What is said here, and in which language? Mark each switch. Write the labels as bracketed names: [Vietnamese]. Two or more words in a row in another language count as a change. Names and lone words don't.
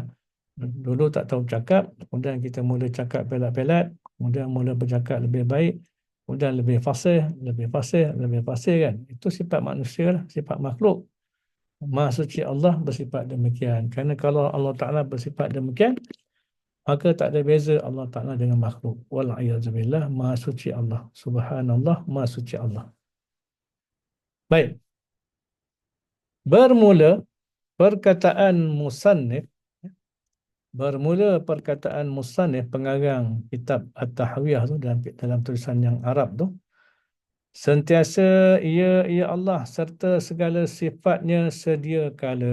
[Malay] Dulu tak tahu cakap, kemudian kita mula cakap pelat-pelat, kemudian mula bercakap lebih baik, kemudian lebih fasih kan. Itu sifat manusia lah, sifat makhluk. Maha Suci Allah bersifat demikian. Kerana kalau Allah Ta'ala bersifat demikian, maka tak ada beza Allah Ta'ala dengan makhluk. Wal'iyadzubillah, Maha Suci Allah. Subhanallah, Maha Suci Allah. Baik. Bermula perkataan musannif, bermula perkataan musannif, pengarang kitab At-Tahawiyah tu, dalam tulisan yang Arab tu, sentiasa ia Allah serta segala sifatnya sedia kala.